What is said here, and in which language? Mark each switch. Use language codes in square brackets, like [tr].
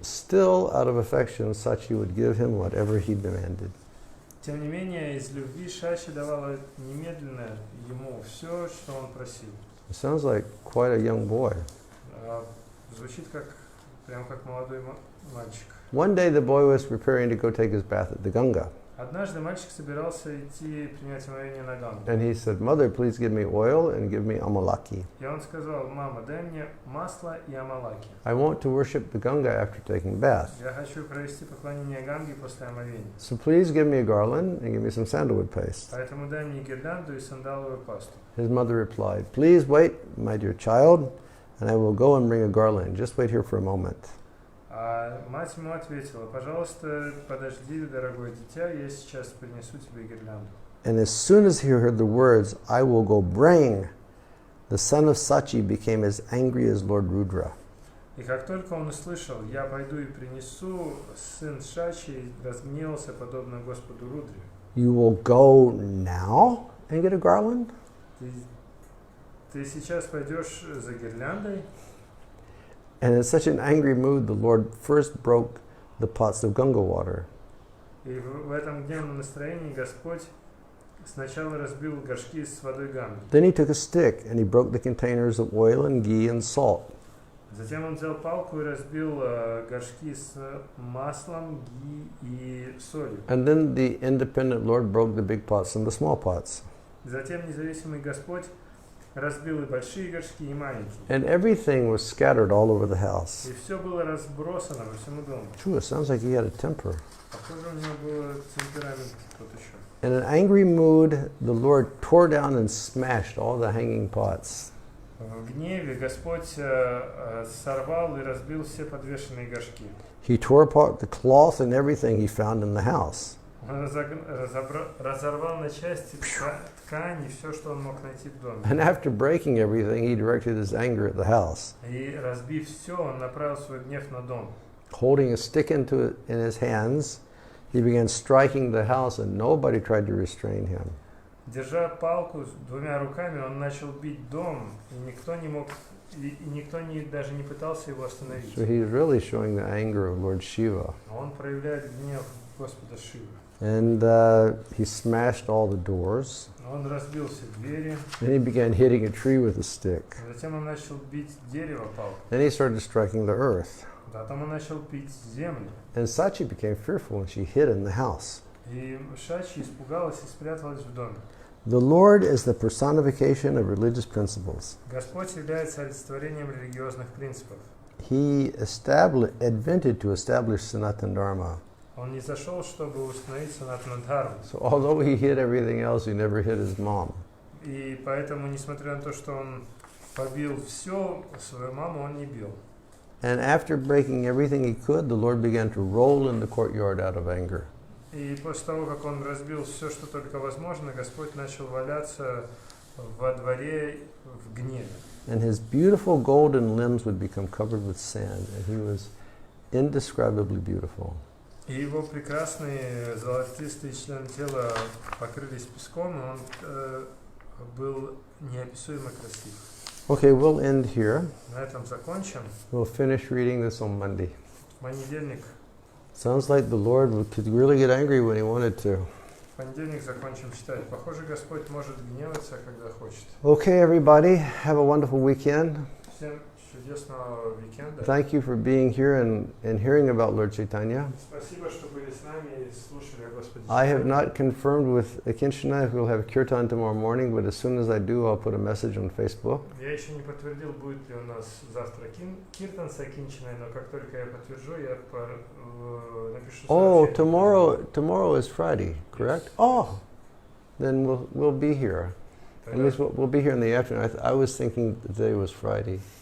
[en] Still, out of affection, Sachi would give him whatever he demanded. [ru] Тем не менее, из любви Шачи давала немедленно ему все, что он просил. [en] It sounds like quite a young boy. [ru] Звучит прям как молодой мальчик. [en] One day the boy was preparing to go take his bath at the Ganga. [ru] Однажды мальчик собирался идти принять омовение на Гангу. [en] And he said, "Mother, please give me oil and give me amalaki. [ru] И он сказал: мама, дай мне масло и амалаки. [en] I want to worship the Ganga after taking bath. [ru] Я хочу провести поклонение Ганге после омовения. [en] So please give me a garland and give me some sandalwood paste." [ru] Поэтому дай мне гирлянду и сандаловую пасту. [en] His mother replied, "Please wait, my dear child, and I will go and bring a garland. Just wait here for a moment." [ru] А мать ему ответила: пожалуйста, подожди, дорогое дитя, я сейчас принесу тебе гирлянду. [en] And as soon as he heard the words, "I will go bring," the son of Sachi became as angry as Lord Rudra. [ru] И как только он услышал: я пойду и принесу, сын Шачи разгневался, подобно Господу Рудре. [en] You will go now and get a garland? [ru] Ты сейчас пойдешь за гирляндой? [en] And in such an angry mood, the Lord first broke the pots of Ganga water. [ru] И в этом гневном настроении Господь сначала разбил горшки с водой Ганги. [en] Then he took a stick and he broke the containers of oil and ghee and salt. [ru] Затем он взял палку и разбил горшки с маслом, ги и солью. [en] And then the independent Lord broke the big pots and the small pots. [ru] Затем независимый Господь разбил и большие горшки, и маленькие. [en] And everything was scattered all over the house. [ru] И все было разбросано по всему дому. [en] True, it sounds like he had a temper. [ru] Похоже, у него был темперамент тот еще. [en] In an angry mood, the Lord tore down and smashed all the hanging pots. [ru] В гневе Господь сорвал и разбил все подвешенные горшки. [en] He tore apart the cloth and everything he found in the house. [ru] Он разорвал на части ткань и все, что он мог найти в доме. [en] And after breaking everything, he directed his anger at the house. [ru] И разбив все, он направил свой гнев на дом. [en] Holding a stick in his hands, he began striking the house, and nobody tried to restrain him. [ru] Держа палку двумя руками, он начал бить дом, и никто даже не пытался его остановить. [en] So he's really showing the anger of Lord Shiva. [ru] Он проявляет гнев Господа Шивы. [en] And he smashed all the doors. [ru] Он разбил все двери. [en] Then he began hitting a tree with a stick. [ru] Затем он начал бить дерево палкой. [en] Then he started striking the earth. [ru] Потом он начал пить землю. [en] And Sachi became fearful and she hid in the house. [ru] И Шачи испугалась и спряталась в доме. [en] The Lord is the personification of religious principles. [ru] Господь является олицетворением религиозных принципов. [en] He invented to establish Sanatana Dharma. [ru] Он не зашел, чтобы установить санатану дхарму. [en] So although he hid everything else, he never hid his mom. [ru] И поэтому, несмотря на то, что он побил все, свою маму он не бил. [en] And after breaking everything he could, the Lord began to roll in the courtyard out of anger. [ru] И после того, как он разбил все, что только возможно, Господь начал валяться во дворе в гневе. [en] And his beautiful golden limbs would become covered with sand, and he was indescribably beautiful. [ru] И его прекрасные золотистые члены тела покрылись песком, и он был неописуемо красив. [en] Okay, we'll end here. [ru] На этом закончим. [en] We'll finish reading this on Monday. [ru] В понедельник [en] Sounds like the Lord could really get angry when he wanted to. [ru] В понедельник закончим читать. Похоже, Господь может гневаться, когда хочет. [en] Okay, everybody, have a wonderful weekend. [ru] Всем чудесного уикенда. [en] Thank you for being here and hearing about Lord Chaitanya. [ru] Спасибо, что были с нами и слушали о Господе. [en] I have not confirmed with Akinshana if we'll have kirtan tomorrow morning, but as soon as I do, I'll put a message on Facebook. [ru] Я еще не подтвердил, будет ли у нас завтра киртан с Акинчиной, но как только я подтвержу, я напишу Oh, сообщение. [en] tomorrow is Friday, correct? Yes. Oh, then we'll be here. At [ru] Тогда [en] least we'll be here in the afternoon. I was thinking the day was Friday.